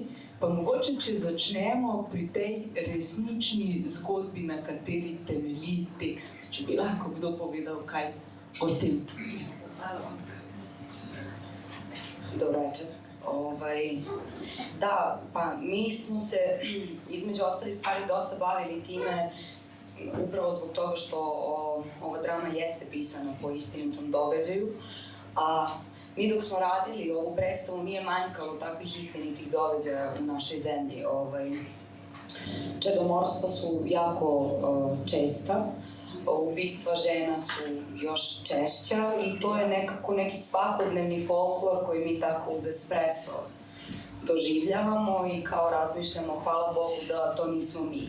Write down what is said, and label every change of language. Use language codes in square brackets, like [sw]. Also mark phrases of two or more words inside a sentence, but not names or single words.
[sl] Pa mogoče, če začnemo pri tej resnični zgodbi, na kateri temelji tekst. Če bi lahko kdo povedal kaj o tem. [sr] Dobro večer. Da, pa mi smo se između ostalih stvari dosta bavili time upravo zbog toga što ova drama jeste pisana po istinitom događaju, a mi dok smo radili ovu predstavu nije manjkalo takvih istinitih događaja u našoj zemlji. Čedomorstva su jako česta, ubistva žena su još češća i to je nekako neki svakodnevni folklor koji mi tako uz espresso doživljavamo i kao razmišljamo, hvala Bogu da to nismo mi.